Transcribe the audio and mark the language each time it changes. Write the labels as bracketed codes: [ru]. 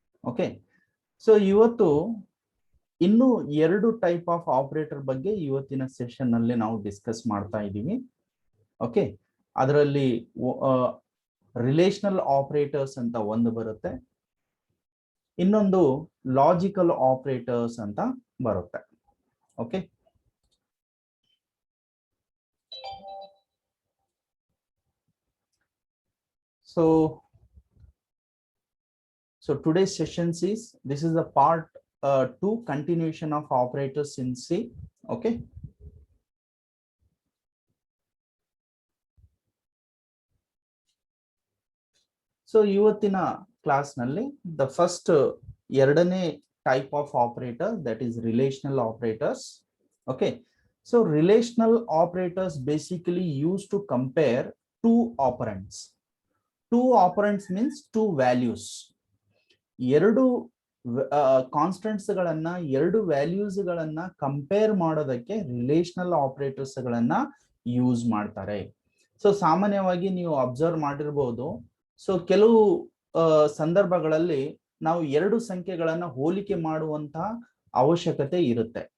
[kn] Okay, so ಇವತ್ತು ಇನ್ನು 2 type of operator ಬಗ್ಗೆ ಇವತ್ತಿನ ಸೆಷನ್ ನಲ್ಲಿ ನಾವು ಡಿಸ್ಕಸ್ ಮಾಡ್ತಾ ಇದ್ದೀವಿ. ಓಕೆ, ಅದರಲ್ಲಿ ರಿಲೇಷನಲ್ ಆಪರೇಟರ್ಸ್ ಅಂತ ಒಂದು ಬರುತ್ತೆ, ಇನ್ನೊಂದು ಲಾಜಿಕಲ್ ಆಪರೇಟರ್ಸ್ ಅಂತ ಬರುತ್ತೆ. [en] Okay, So today's session is, this is a part 2 continuation of operators in C. Okay. So [kn] ಇವತ್ತಿನ ಕ್ಲಾಸ್ ನಲ್ಲಿ [en] the first ಎರಡನೇ type of operator, that is relational operators. Okay. So relational operators basically used to compare two operands. Two operands means two values. [kn] ಎರಡು constants ಗಳನ್ನ, ಎರಡು values ಗಳನ್ನ compare ಮಾಡೋದಕ್ಕೆ relational operators ಗಳನ್ನ use ಮಾಡ್ತಾರೆ. So ಸಾಮಾನ್ಯವಾಗಿ ನೀವು ಅಬ್ಸರ್ವ್ ಮಾಡಿರ್ಬೋದು, ಸೊ ಕೆಲವು ಸಂದರ್ಭಗಳಲ್ಲಿ ನಾವು ಎರಡು ಸಂಖ್ಯೆಗಳನ್ನ ಹೋಲಿಕೆ ಮಾಡುವಂತಹ ಅವಶ್ಯಕತೆ ಇರುತ್ತೆ.